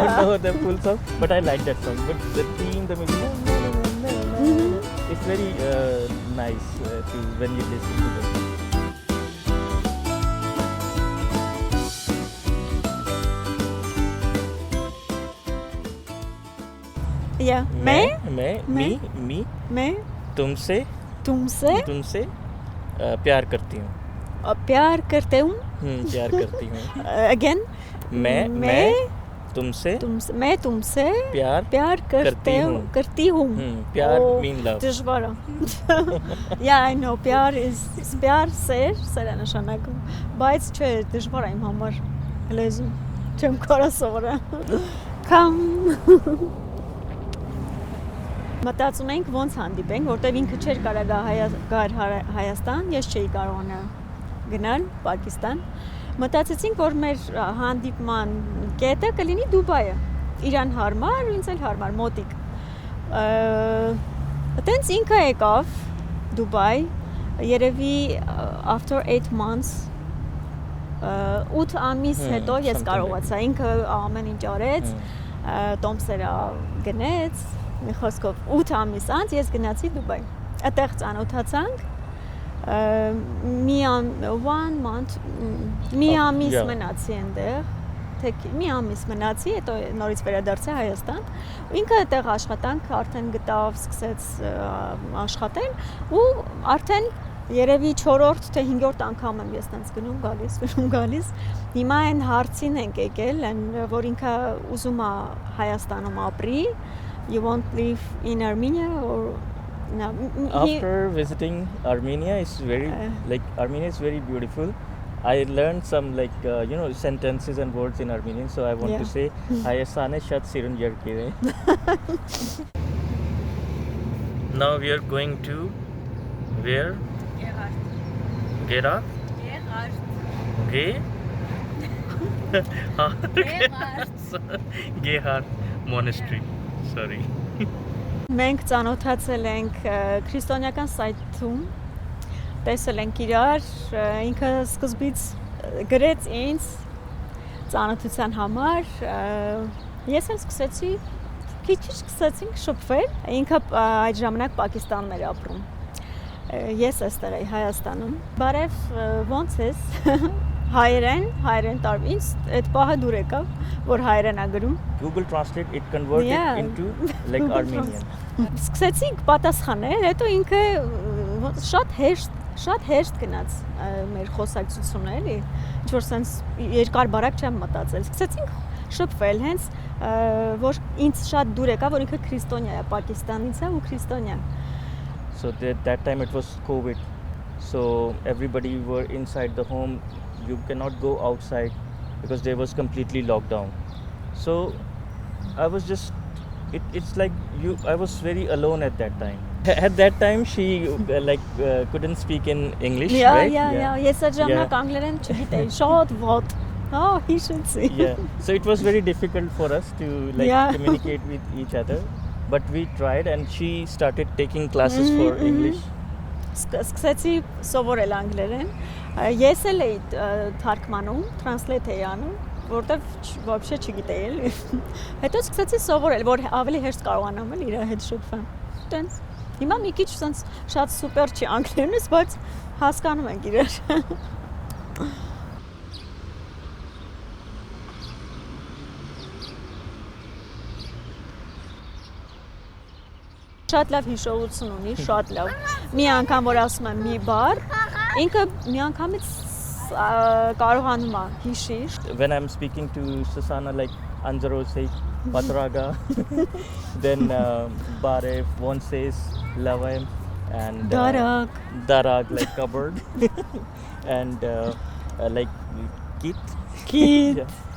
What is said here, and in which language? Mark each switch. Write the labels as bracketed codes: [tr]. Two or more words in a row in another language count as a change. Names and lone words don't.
[en] don't know the full song, but I like that song. But the theme, the music, it's very nice to when you listen to it. Yeah. [hi] मैं मैं तुमसे तुमसे प्यार करती हूँ. प्यार करते हूँ. प्यार करती हूँ. [en] Again. [hi] मैं तुमसे मैं तुमसे प्यार करती हूँ. प्यार [en] Oh, mean love. [hy] دشوارة. [en] Yeah, I know. [hy] प्यार սեր է նշանակում, բայց չէ, դժվար է իմ համար լեզուն. Չեմ կարող սովորել. Come. Մտածում ենք ոնց հանդիպենք, որտեվ ինքը չէր կարող գար Հայաստան, ես չէի կարողանա գնալ Պակիստան։ Մտածեցինք, որ մեր հանդիպման կետը կլինի Դուբայը։ Իրան հարմար, ու ինձ էլ հարմար, մոտիկ։ Այդտենց ինքը եկավ Դուբայ, երևի [en] after 8 months [hy] 8 ամիս հետո ես կարողացա, ինքը ամեն ինչ արեց, տոմսերը գնեց, մի խոսքով 8 ամիս անց ես գնացի Դուբայ։ Այդտեղ ծանոթացանք, մի ամիս մնացի այնտեղ, մի ամիս մնացի, հետո նորից վերադարձա Հայաստան։ Ինքը այդտեղ աշխատանք արդեն գտավ, սկսեց աշխատել ու արդեն երևի 4-րդ թե 5-րդ անգամ եմ ես տենց գնում գալիս։ Հիմա այն հարցին ենք եկել, որ ինքը ուզում է Հայաստանում ապրի, [en] you won't live in Armenia or no? After visiting Armenia, it's very Armenia is very beautiful. I learned some sentences and words in Armenian, so I want to say [hy] Հայաստանը շատ սիրուն երկիր է. [en] Now we are going to where? Gerard. Gerard Monastery. Sorry. [hy] Մենք ծանոթացել ենք քրիստոնեական սայթում, տեսել ենք իրար, ինքը սկզբից գրեց ինձ ծանոթության համար, ես էլ սկսեցի, քիչ սկսեցինք շփվել, ինքը այդ ժամանակ Պակիստանում էր ապրում, ես այստեղ էի Հայաստանում, բարև, ոնց ես, հայերեն տարվ, ինձ այդ պահը դուր եկավ, որ հայերեն ա գրում, [en] Google Translate it converted into like Armenian. [hy] Սկսեցինք պատասխանել, հետո ինքը շատ հեշտ գնաց մեր խոսակցությունը, էլի, ինչ-որ sense երկար բարակ չեմ մտածել։ Սկսեցինք շփվել, հենց որ ինձ շատ դուր եկավ, որ ինքը քրիստոնյա է, Պակիստանից է ու քրիստոնյա։ [en] So that time it was COVID, so everybody were inside the home. You cannot go outside because there was completely lockdown. So I was just it's like I was very alone at that time. At that time she couldn't speak in English, right? [hy] Ես այդ ժամանակ անգլերեն չգիտեի, շատ վատ։ [en] Oh, he should see. Yeah. So it was very difficult for us to communicate with each other, but we tried and she started taking classes for English. [hy] Սկսեցի սովորել անգլերեն։ Ես էլ էի թարգմանում, translate էի անում, որտեվ вообще չգիտեի էլի։ Հետո սկսեցի սովորել, որ ավելի հեշտ կարողանամ էլ իր հետ շփվել։ Տենց։ Հիմա մի քիչ sense շատ սուպեր չի անգլերենս, բայց հասկանում ենք իրար։ Շատ լավ հիշողություն ունի, շատ լավ։ Մի անգամ որ ասում եմ մի բառ, ինքը մի անգամից կարողանում է հիշի։ [en] When I'm speaking to Susana, like Anjaro says Patraga, then Bare, one says Lavem, and Darag like cupboard, and like Kit, Kid,